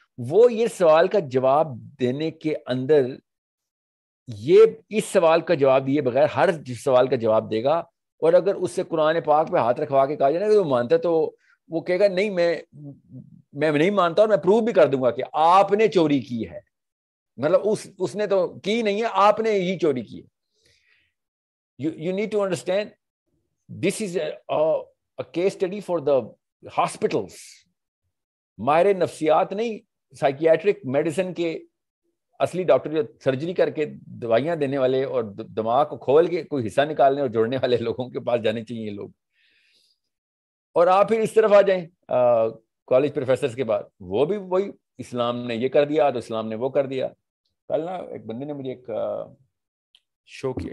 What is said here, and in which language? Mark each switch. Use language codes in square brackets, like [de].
[ur] وہ یہ سوال کا جواب دینے کے اندر یہ اس سوال کا جواب دیے بغیر ہر سوال کا جواب دے گا, اور اگر اس سے قرآن پاک پہ ہاتھ رکھوا کے کہا جائے نا کہ وہ مانتا ہے تو وہ کہے گا نہیں میں نہیں مانتا, اور میں پروو بھی کر دوں گا کہ آپ نے چوری کی ہے. مطلب اس نے تو کی نہیں ہے, آپ نے ہی چوری کی ہے. [en] You need to understand this is a case study for the hospitals. [ur] ماہر نفسیات نہیں, سائکیاٹرک میڈیسن کے اصلی ڈاکٹر جو سرجری کر کے دوائیاں دینے والے اور دماغ کو کھول کے کوئی حصہ نکالنے اور جوڑنے والے لوگوں کے پاس جانے چاہیے لوگ. اور آپ پھر اس طرف آ جائیں کالج پروفیسرز کے بعد, وہ بھی وہی اسلام نے یہ کر دیا تو اسلام نے وہ کر دیا. کل نا ایک بندے نے مجھے ایک شو کیا.